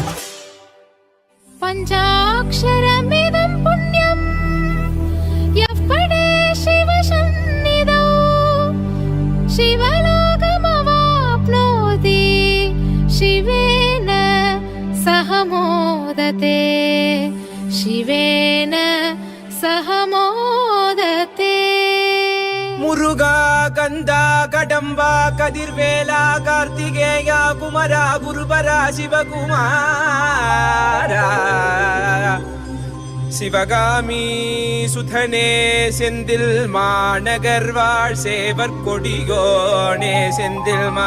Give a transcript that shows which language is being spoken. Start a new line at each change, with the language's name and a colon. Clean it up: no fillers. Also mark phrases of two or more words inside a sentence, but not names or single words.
Sanskrit: पञ्चाक्षरमिदं पुण्यं यः पठे शिवसन्निधौ शिवलोकमवाप्नोति शिवेन सह मोदते शिवेन सह मोदते.
Tamil: முருகா கந்தா கடம்பா கதிர்வேலா கார்த்திகேயா குமரா குருபரா சிவகுமாரா சிவகாமி சுதனே செந்தில் மாநகர்வாழ் சேவர் கொடியோனே செந்தில்